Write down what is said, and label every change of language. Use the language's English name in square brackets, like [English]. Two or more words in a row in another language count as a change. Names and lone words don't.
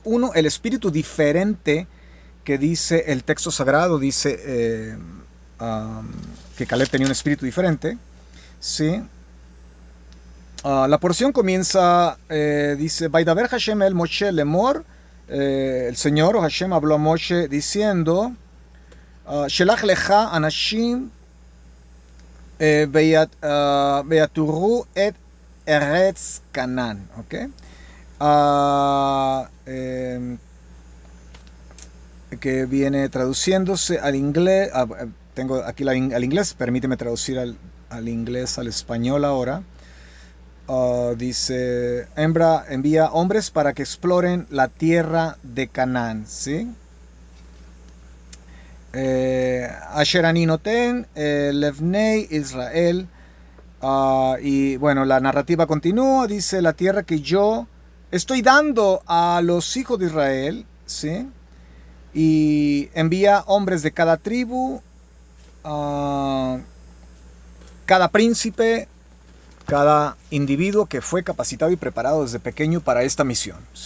[Spanish] Uno, el espíritu diferente que dice el texto sagrado, dice que Caleb tenía un espíritu diferente. ¿Sí? La porción comienza, dice, [Hebrew] וידבר השם אל משה לאמר, [Spanish] el Señor o Hashem habló a Moshe diciendo, [Hebrew] שלח לך אנשים ויתרו את ארץ כנען. [Spanish] ¿Ok? Que viene traduciéndose al inglés. Tengo aquí al inglés, permíteme traducir al inglés al español ahora. Dice, envía hombres para que exploren la tierra de Canaán, ¿sí? [Hebrew] אשר אני נותן לבני ישראל. [Spanish] Y bueno, la narrativa continúa, dice, la tierra que yo estoy dando a los hijos de Israel, ¿sí? Y envía hombres de cada tribu, cada príncipe, cada individuo que fue capacitado y preparado desde pequeño para esta misión, ¿sí?